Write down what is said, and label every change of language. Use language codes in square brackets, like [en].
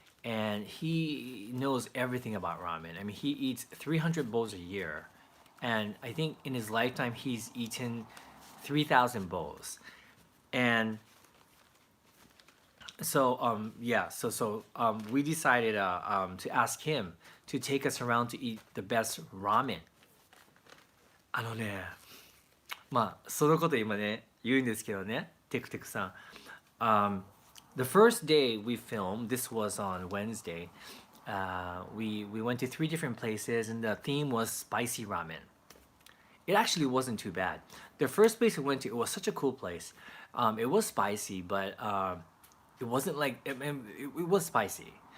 [en] and he knows everything about ramen. I mean, he eats 300 bowls a year, and I think in his lifetime he's eaten 3,000 bowls. And so yeah, we decided to ask him to take us around to eat the best ramen. [ja] あのね、まあそのこと今ね言うんですけどね、テクテクさん。 [en] The first day we filmed, this was on Wednesday. We went to three different places, and the theme was spicy ramen. It actually wasn't too bad. The first place we went to, it was such a cool place. It was spicy, but it wasn't like it was spicy.